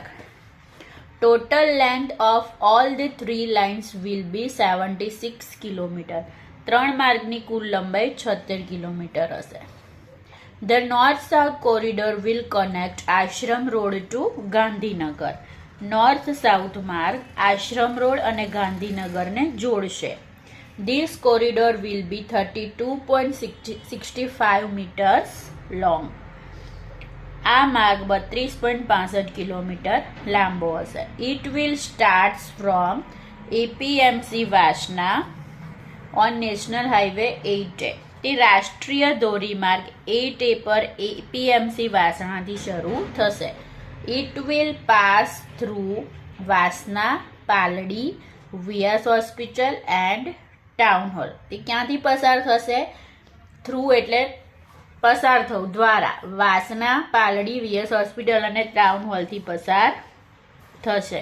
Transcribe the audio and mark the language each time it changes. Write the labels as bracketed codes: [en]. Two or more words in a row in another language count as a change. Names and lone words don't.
[en] Total length of all the 3 lines will be 76 kilometer. [gu] 3 માર્ગની કુલ લંબાઈ 76 કિલોમીટર હશે. [en] The North South corridor will connect Ashram Road to Gandhinagar. [gu] નોર્થ સાઉથ માર્ગ આશ્રમ રોડ અને ગાંધીનગરને જોડશે. [en] This corridor will be 32.65 meters long. [gu] આ માર્ગ 32.65 કિલોમીટર લાંબો હશે. [en] It will start from APMC વાસના on National Highway 8A. [gu] તે રાષ્ટ્રીય ધોરીમાર્ગ 8A પર APMC વાસણાથી શરૂ થશે. [en] It will pass through વાસના, પાલડી, વિયાસ હોસ્પિટલ એન્ડ ટાઉન હોલ. [gu] તે ક્યાંથી પસાર થશે? થ્રુ એટલે પસાર થવું, દ્વારા. વાસના, પાલડી, વિયસ હોસ્પિટલ અને ટાઉન હોલથી પસાર થશે.